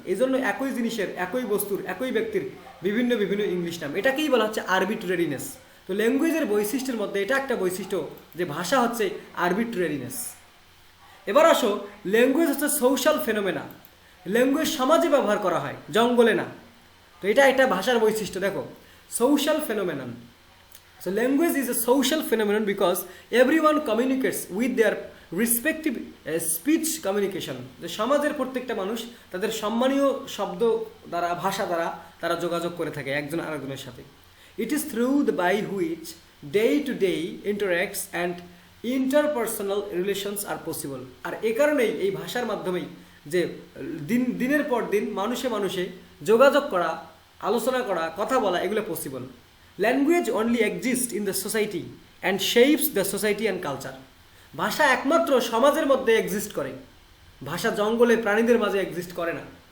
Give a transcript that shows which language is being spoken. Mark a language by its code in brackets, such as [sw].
[bn] এই জন্য একই জিনিসের, একই বস্তুর, একই ব্যক্তির বিভিন্ন বিভিন্ন ইংলিশ নাম, এটাকেই বলা হচ্ছে আরবিট্রারিনেস। তো ল্যাঙ্গুয়েজের বৈশিষ্ট্যের মধ্যে এটা একটা বৈশিষ্ট্য যে ভাষা হচ্ছে আরবিট্রারিনেস। এবার আসো, ল্যাঙ্গুয়েজ হচ্ছে সোশ্যাল ফেনোমেনা। ল্যাঙ্গুয়েজ সমাজে ব্যবহার করা হয়, জঙ্গলে না। তো এটা ভাষার বৈশিষ্ট্য। দেখো, social phenomenon. [en] So language is a social phenomenon because everyone communicates with their respective speech communication. [bn] যে সমাজের প্রত্যেকটা মানুষ তাদের সম্মানীয় শব্দ দ্বারা, ভাষা দ্বারা তারা যোগাযোগ করে থাকে একজন আরেকজনের সাথে। [en] It is through the by which day to day interacts and interpersonal relations are possible. [bn] আর এই কারণেই এই ভাষার মাধ্যমেই যে দিনের পর দিন মানুষে যোগাযোগ করা, আলোচনা করা, কথা বলা, এগুলো possible. [en] Language only exist in the society and shapes the society and culture. [bn] ভাষা একমাত্র সমাজের মধ্যে এক্সিস্ট করে, ভাষা জঙ্গলে প্রাণীদের মাঝে এক্সিস্ট করে না।